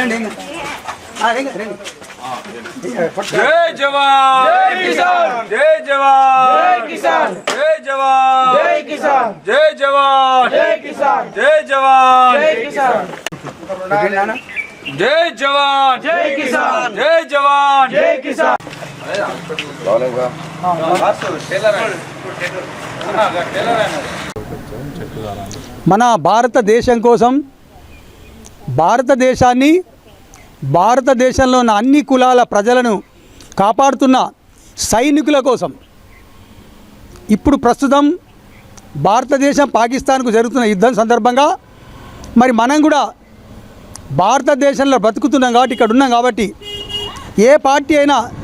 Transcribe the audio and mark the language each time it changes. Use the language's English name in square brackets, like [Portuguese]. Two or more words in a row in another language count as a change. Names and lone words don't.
[Hindi] जवान, जय किसान, जय जवान, जय किसान, जय जवान, जय किसान, जय जवान, जय किसान, जय जवान, जय किसान, जय जवान, जय किसान, जय जवान, जय किसान. [Telugu] మన భారతదేశం కోసం భారతదేశాన్ని భారతదేశంలో ఉన్న అన్ని కులాల ప్రజలను కాపాడుతున్న సైనికుల కోసం ఇప్పుడు ప్రస్తుతం భారతదేశం పాకిస్తాన్కు జరుగుతున్న యుద్ధం సందర్భంగా మరి మనం కూడా భారతదేశంలో బ్రతుకుతున్నాం కాబట్టి ఇక్కడ ఉన్నాం కాబట్టి ఏ పార్టీ అయినా